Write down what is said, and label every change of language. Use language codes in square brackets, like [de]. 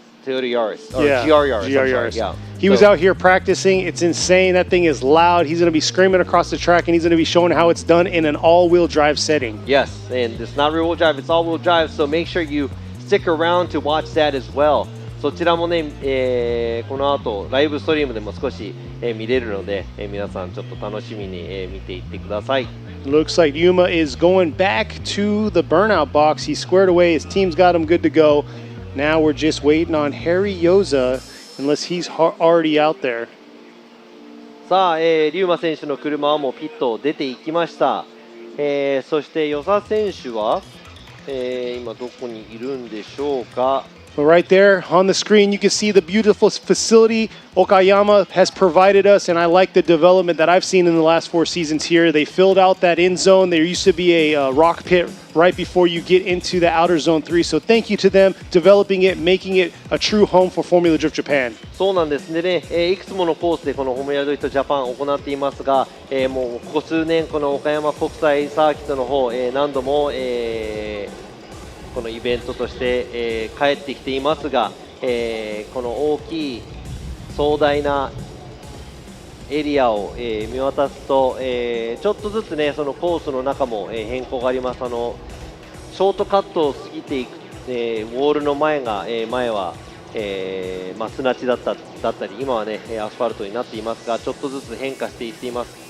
[en] Toyota Yaris or Yeah, GR Yaris. GR I'm sorry, Yaris. yeah. He was out here practicing. It's insane. That thing is loud. He's going to be screaming across the track, and he's going to be showing how it's done in an all-wheel drive setting. Yes, and it's not rear-wheel drive, it's all-wheel drive, so make sure you stick around to watch that as well. [ja] そちらもね、この後ライブストリームでも少し、見れるので、皆さんちょっと楽しみに、見ていってください。 [en] Looks like Yuma is going back to the burnout box. He's squared away. His team's got him good to go. Now we're just waiting on Harry Yoza, unless he's already out there. [ja] さあ、リュウマ選手の車はもうピットを出ていきました。そして与座選手は、今どこにいるんでしょうか。 [en] But right there on the screen, you can see the beautiful facility OKAYAMA has provided us, and I like the development that I've seen in the last 4 seasons here. They filled out that end zone. There used to be a rock pit right before you get into the outer zone 3. So thank you to them developing it, making it a true home for Formula Drift Japan. [ja] そうなんですね、いくつものコースでこのフォーミュラドリフトジャパンを行っていますが、もうここ数年この岡山国際サーキットの方、何度も、このイベントとして、帰ってきていますが、この大きい壮大なエリアを、見渡すと、ちょっとずつねそのコースの中も、変更があります。ショートカットを過ぎていく、ウォールの前が、前は、砂地だったり今はねアスファルトになっていますが、ちょっとずつ変化していっています。